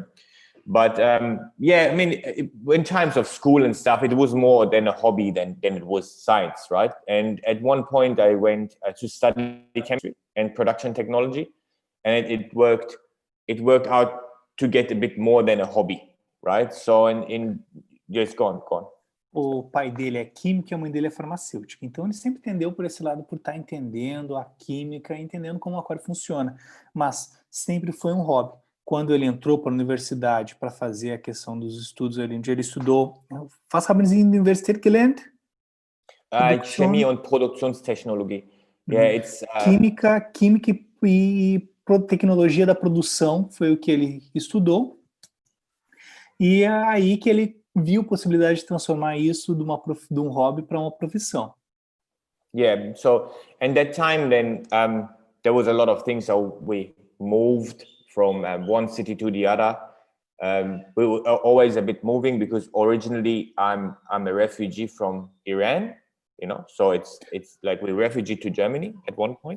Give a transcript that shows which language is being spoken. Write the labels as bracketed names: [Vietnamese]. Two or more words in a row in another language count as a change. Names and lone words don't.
[English] But in times of school and stuff, it was more than a hobby than it was science, right? And at one point I went to study chemistry and production technology, and it worked out to get a bit more than a hobby, right? So just go on. [Portuguese] O pai dele é químico e a mãe dele é farmacêutica. Então ele sempre entendeu por esse lado, por estar entendendo a química, entendendo como o aquário funciona. Mas sempre foi um hobby. Quando ele entrou para a universidade para fazer a questão dos estudos, onde ele estudou, [German] was haben Sie in der Universität gelernt? Chemie und Produktionstechnologie. [English] Yeah, it's [Portuguese] química e tecnologia da produção foi o que ele estudou, e é aí que ele viu possibilidade de transformar isso de um hobby para uma profissão. [English] Yeah, so and that time then there was a lot of things. So we moved from one city to the other. We were always a bit moving because originally I'm a refugee from Iran, so it's like we refugee to Germany at one point.